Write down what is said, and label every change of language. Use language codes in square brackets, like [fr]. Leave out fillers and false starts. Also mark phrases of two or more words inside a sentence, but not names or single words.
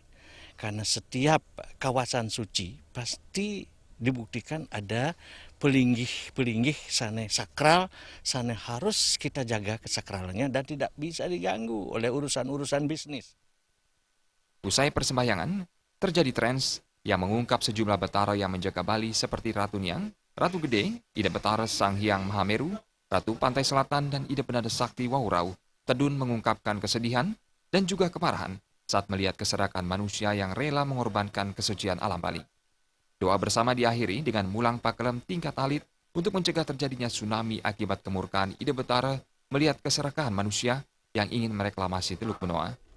[id] Karena setiap kawasan suci pasti dibuktikan ada pelinggih-pelinggih sana sakral, sana harus kita jaga kesakralannya dan tidak bisa diganggu oleh urusan-urusan bisnis. Usai persembahyangan, terjadi trends yang mengungkap sejumlah betara yang menjaga Bali seperti Ratu Niang, Ratu Gede, Ida Betara Sang Hyang Mahameru, Ratu Pantai Selatan, dan Ida Penada Sakti Waurau. Tedun mengungkapkan kesedihan dan juga kemarahan saat melihat keserakan manusia yang rela mengorbankan kesucian alam Bali. Doa bersama diakhiri dengan mulang pakelem tingkat alit untuk mencegah terjadinya tsunami akibat kemurkaan Ida Betara melihat keserakahan manusia yang ingin mereklamasi Teluk Benoa.